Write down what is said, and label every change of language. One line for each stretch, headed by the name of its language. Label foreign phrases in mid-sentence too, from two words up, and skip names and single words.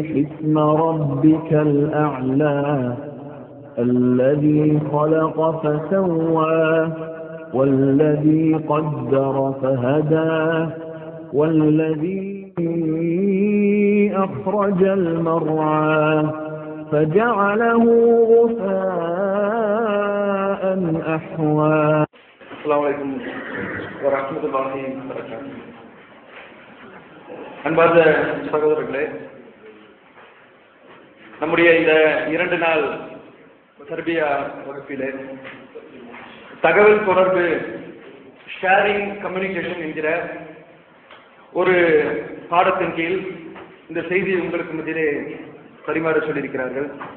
Arabic: اسم ربك الأعلى الذي خلق فسوى والذي قدر فهدى والذي أخرج المرعى فجعله غثاء أحوى. السلام عليكم ورحمة الله وبركاته.
Tamil: அன்பார்ந்த சகோதரர்களே, நம்முடைய இந்த 2 நாள் தர்பியா வகுப்பிலே தகவல் தொடர்பு
English: sharing communication
Tamil: என்கிற ஒரு பாடத்தின் கீழ் இந்த செய்தியை உங்களுக்கு மத்தியிலே பரிமாற சொல்லியிருக்கிறார்கள்.